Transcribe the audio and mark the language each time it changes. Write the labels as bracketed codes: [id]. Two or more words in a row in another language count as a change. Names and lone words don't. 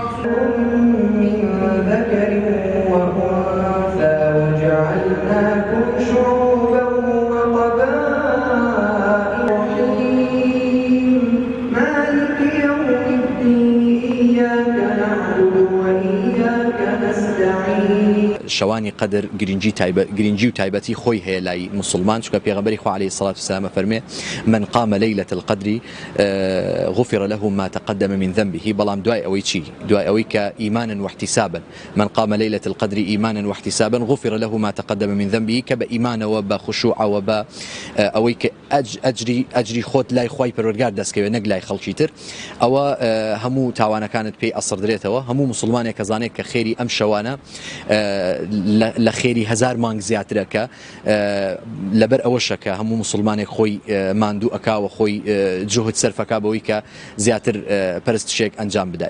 [ar] من ذكر وأنثى وجعلناكم شعوبا وقبائل. مالك يوم الدين إياك نعبد وإياك نستعين. [ckb] شوانی قدر گرنجی و تایبەتی خۆی هەیە لای مسلمان، چونکە پێغەمبەری خوا [ar] عەلەیهی سەڵات وسەلام [ckb] فەرمێ [ar] من قام ليلة القدر غفر له ما تقدم من ذنبه. [ckb] بەڵام دوای ئەوەی چی؟ دوای ئەوەی کە [ar] ئیمانا واحتسابا من قام ليلة القدر إيمانا واحتسابا غفر له ما تقدم من ذنبه، [ckb] کە بە ئیمانەوە بە خوشوعەوە بە ئەوەی کە ئەجری خۆت لای خوای پەروەردگار دەستکەوێت نەک لای خەڵکی تر، ئەوە هەموو تاوانەکانت پێی ئەسڕدرێتەوە. هەموو مسلمانێک کە زانێت کە خێری ئەم شەوانە لە خێری هەزار مانگ زیاترە، کە لەبەر ئەوەشە کە هەموو مسلمانێک خۆی ماندوو ئەکاوە، خۆی جوهد سەرفەکە بەوەی کە زیاتر پەرستشێک ئەنجام بدە.